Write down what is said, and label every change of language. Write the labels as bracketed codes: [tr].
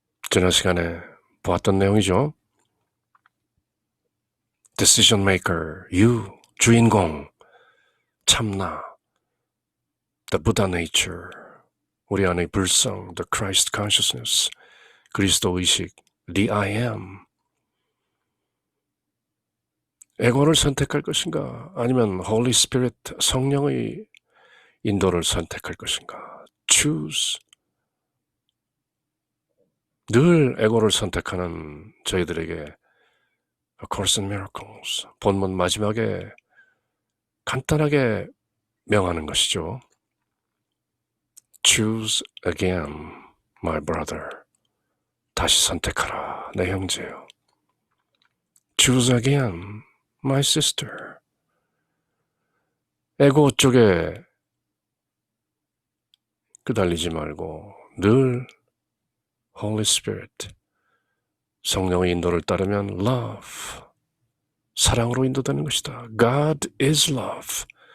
[ko] 지난 시간에 보았던 내용이죠. [en] Decision maker, you, 주인공, 참나, the Buddha nature, [ko] 우리 안의 불성, [en] the Christ consciousness, [ko] 그리스도 의식, [en] the I am. [ko] 에고를 선택할 것인가? 아니면 Holy Spirit, 성령의 인도를 선택할 것인가? [en] Choose. [ko] 늘 에고를 선택하는 저희들에게 A Course in Miracles, 본문 마지막에 간단하게 명하는 것이죠. [en] Choose again, my brother. [ko] 다시 선택하라, 내 형제요. [en] Choose again, my sister. [ko] 에고 쪽에 끄달리지 말고 늘 Holy Spirit, 성령의 인도를 따르면 love, 사랑으로 인도되는 것이다. [en] God is love.